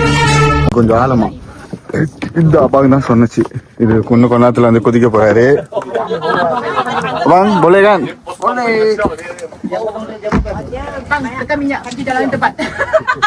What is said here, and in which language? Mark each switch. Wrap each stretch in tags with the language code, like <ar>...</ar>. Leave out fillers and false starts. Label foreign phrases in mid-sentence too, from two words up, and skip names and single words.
<ta>கொஞ்சம் ஆழமா இந்த அப்பாவுக்கு தான் சொன்னச்சு. இது கொஞ்ச நேரத்துல வந்து குதிக்க போறாரு.</ta> <ms>Bang, boleh kan? Boleh. Bang, tekan minyak kaki jalan tepat.</ms>